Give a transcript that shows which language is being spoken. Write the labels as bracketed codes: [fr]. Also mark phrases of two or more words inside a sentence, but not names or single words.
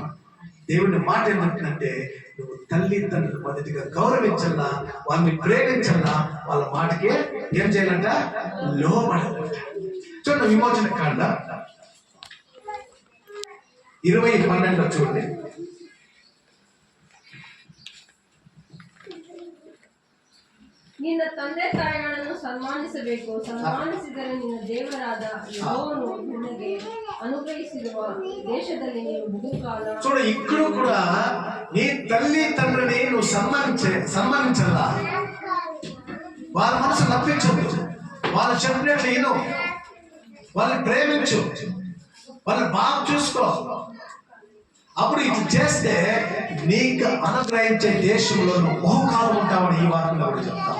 [te] దేవుని మాట ఏమంటుందంటే నువ్వు తల్లిదండ్రులు మొదటిగా గౌరవించాలా, వాళ్ళని ప్రేమించాలా, వాళ్ళ మాటకి ఏం చేయాలంట? లోబడాలంట. చూడండి, విమోచన కాండ 20:12 చూడండి. [kn] ನಿನ್ನ ತಂದೆ ತಾಯಿಗಳನ್ನು ಸನ್ಮಾನಿಸಬೇಕು. ಸನ್ಮಾನಿಸಿದರೆ ನಿನ್ನ ದೇವರಾದ ಯೆಹೋವನು ನಿನಗೆ ಅನುಗ್ರಹಿಸಿರುವ ದೇಶದಲ್ಲಿ ನೀನು ಬಹುಕಾಲ. [te] చూడు, ఇక్కడ కూడా నీ తల్లి తండ్రిని నువ్వు సన్మానించాలా, వాళ్ళ మనసు నప్పించొద్దు, వాళ్ళు చెప్పినట్లు విను, వాళ్ళని ప్రేమించు, వాళ్ళని బాగా చూసుకో. అప్పుడు ఇట్లా చేస్తే నీకు అనుగ్రహించే దేశంలో నువ్వు బహుకాలం ఉంటావని ఈ వాక్యంలో కూడా చెప్తాను.